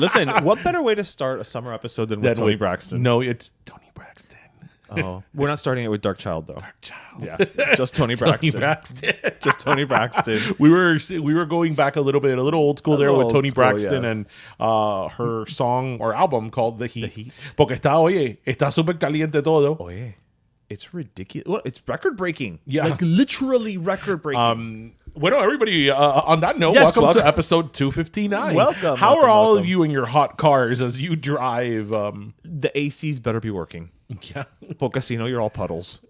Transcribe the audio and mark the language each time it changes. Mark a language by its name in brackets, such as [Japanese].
[English] Listen, what better way to start a summer episode than with Toni Braxton? No, it's Toni Braxton. Oh, we're not starting it with Dark Child, though. Dark Child. Yeah, just Toni Braxton. Toni Braxton. Just Toni Braxton. We were going back a little old school there with Toni Braxton, yes. and her song or album called The Heat. The Heat. [Spanish] Porque está súper caliente todo. [English] Oye, it's ridiculous. Well, it's record breaking. Yeah. Like literally record breaking. Well, everybody, on that note, Yes, welcome to episode 259. Welcome. How are all welcome. of you in your hot cars as you drive? The ACs better be working. Yeah. [Spanish] Porque si no, [English] you're all puddles.